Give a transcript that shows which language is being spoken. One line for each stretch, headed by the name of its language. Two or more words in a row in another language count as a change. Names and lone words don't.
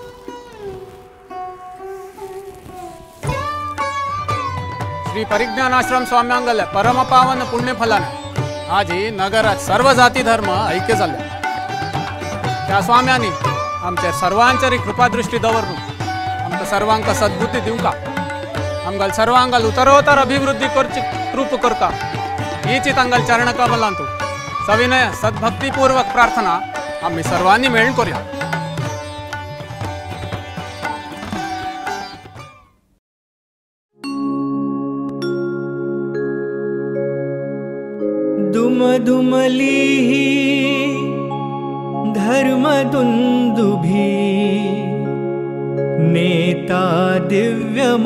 Konkani: श्री परिज्ञानाश्रम स्वाम्यांगल परमपावन पुण्यफलाने आज ही नगरात सर्व जाती धर्म ऐक्य जाल्ले. त्या स्वाम्यांनी आमच्या सर्वांचेर कृपादृष्टी दवरून आमकां सर्वांक सद्बुद्धी दिवका, आमगल सर्वांगल उतरोत्तर अभिवृद्धी करची कृप करता हीच तांगल चरण कमलांतू सविनय सद्भक्तीपूर्वक प्रार्थना आम्ही सर्वांनी मेळून करूया.
Marathi: दुमदुमली धर्मदुन्दुभी नेता दिव्य